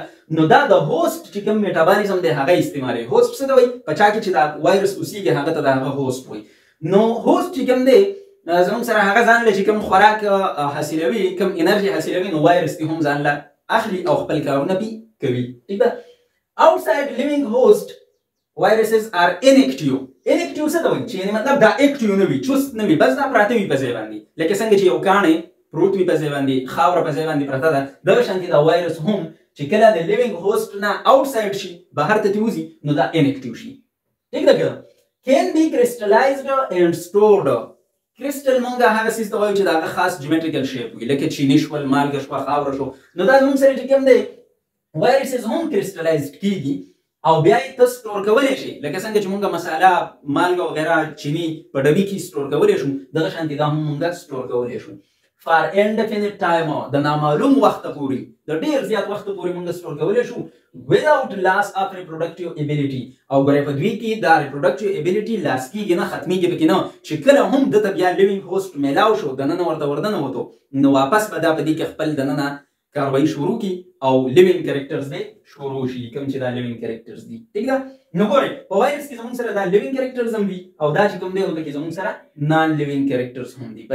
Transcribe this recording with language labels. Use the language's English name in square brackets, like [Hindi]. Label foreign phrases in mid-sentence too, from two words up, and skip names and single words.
[Pashto] نو دا د هوسټ چې کوم میټابالیزم دی هغه استعمالوي. هوسټ څه ته وایي؟ په چا کې چې دا وایرس اوسېږي هغه ته د هغه هوسټ وایي. نو هوسټ چې کوم دی زموږ سره هغه ځان له چې کوم خوراک حاصلوي، کوم انرژي حاصلوي، نو وایرس دې هم ځان له اخلي او خپل کارونه پې کوي. ټیک ده؟ [English] outside living host viruses are inactive. [Pashto] inactive څه ته وایي؟ چې یعنې مطلب دا اکټیو نه وي، چست نه وي، بس دا پراته وي په ځای باندې. لکه څنګه چې یو کاڼی پروت وي په ځای باندې، خاوره په ځای باندې پرته ده، دغه شانتې دا وایرس هم چې کله د [English] living host [Pashto] نه آوټسایډ شي، بهر ته وځي، نو دا انکټیو شي. ټیک ده که؟ [English] can be crystallized and stored. [Pashto] کرسټل مونږ هغه څیز ته وایو چې د هغه خاص [English] geometrical shape [Pashto] وي، لکه چیني شول، مالګه شوه، خاوره شو. نو دا زموږ سره چې کوم دی وایرسز هم کرسټلایزډ کېږي او بیا یې ته سټور کولی شي. لکه څنګه چې مونږ مساله، مالګه وغیره، چیني په ډبي کې سټور کولی شو، دغه شانتې دا هم مونږ سټور کولی شو. [English] for indefinite time, [Pashto] د نامعلوم وخته پورې، د ډېر زیات وخته پورې مونږ سټور کولی شو. [English] without loss of reproductive ability، [Pashto] او ګورئ په دوی کې دا [English] reproductive ability [Pashto] لاس کېږي نه، ختمېږي پکې نه. چې کله هم دته بیا [English] living host [Pashto] میلاو شو، دننه ورته وردنه وتو، نو واپس به دا په دې کې خپل دننه کاروایي شروع کړي او [English] living characters [Pashto] دی شروع شي، کوم چې دا [English] living characters [Pashto] دي. ټیک ده؟ نو ګورئ په وایرس کې زموږ سره دا [English] living characters [Pashto] هم دي او دا چې کوم دی نو پکې زموږ سره [English] non living characters [Pashto] هم دي.